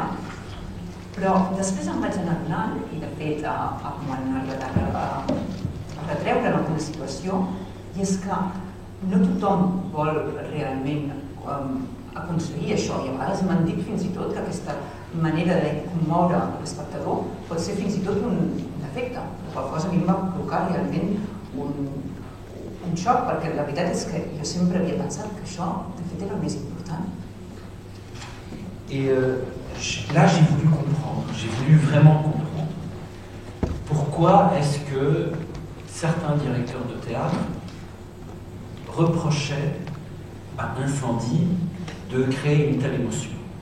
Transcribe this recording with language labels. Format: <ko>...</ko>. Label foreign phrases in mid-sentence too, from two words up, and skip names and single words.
<ca>Però després em vaig anar donant, i de fet m'han arribat a retreure en alguna situació, i és que no tothom vol realment aconseguir això, i a vegades m'han dit fins i tot que aquesta manera de commoure l'espectador pot ser fins i tot un defecte, la qual cosa a mi em va provocar realment un xoc, perquè la veritat és que jo sempre havia pensat que això, de fet, era el més important.</ca> <fr>Et là, j'ai voulu comprendre, j'ai voulu vraiment comprendre pourquoi est-ce que certains directeurs de théâtre reprochaient à Incendie de créer une telle émotion</fr>